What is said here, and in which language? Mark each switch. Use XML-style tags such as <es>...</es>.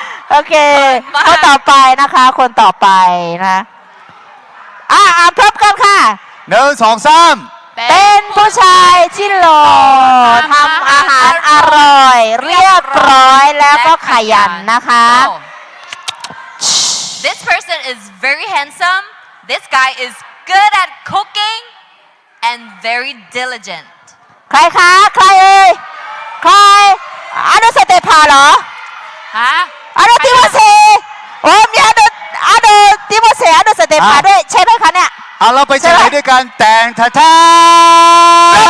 <th>โอเค คนต่อไปนะคะ คนต่อไปนะอ่านพร้อมกันค่ะ 1 2 3 เป็นผู้ชายที่หล่อทำอาหารอร่อย เรียบร้อยแล้วก็ขยันนะคะ</th> <en>This person is very handsome. This guy is good at cooking and very diligent.</en> <th>ใครคะ ใครเอ่ย ใครอนุสเตปาเหรอ ฮะ อนุติโมเซโอ้มีอนุติโมเซอนุสเตปาด้วยใช่ไหมคะเนี่ย เอาเราไปเฉลยด้วยกันแต่งท่าท่า</th>